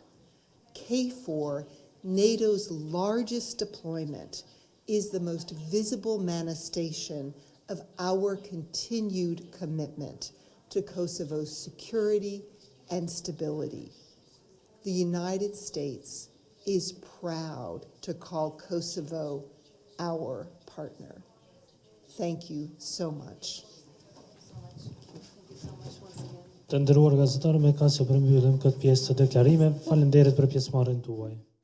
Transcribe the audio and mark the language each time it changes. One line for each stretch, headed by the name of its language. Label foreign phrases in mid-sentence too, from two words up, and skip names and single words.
English: KFOR, NATO's largest deployment, is the most visible manifestation of our continued commitment to Kosovo's security and stability. The United States is proud to call Kosovo our partner. Thank you so much.
Albanian: Të nderuar gazetarë, me kaq që përmbyllim këtë pjesë të deklarimeve. Faleminderit për pjesëmarrjen tuaj.